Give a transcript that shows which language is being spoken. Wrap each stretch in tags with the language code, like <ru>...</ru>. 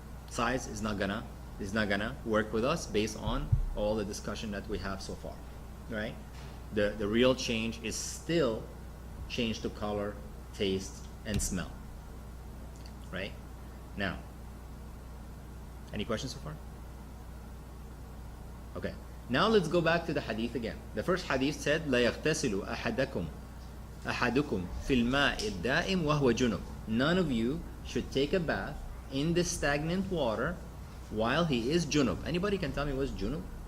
<en>Size is not gonna work with us based on all the discussion that we have so far. Right? The real change is still change to color, taste, and smell. Right? Now, any questions so far? Okay. Now let's go back to the hadith again. The first hadith said,</en> <ar>لا يغتسل أحدكم في الماء الدائم وهو جنب.</ar> <en>None of you should take a bath in the stagnant water while he is junub. Anybody can tell me what's junub?</en>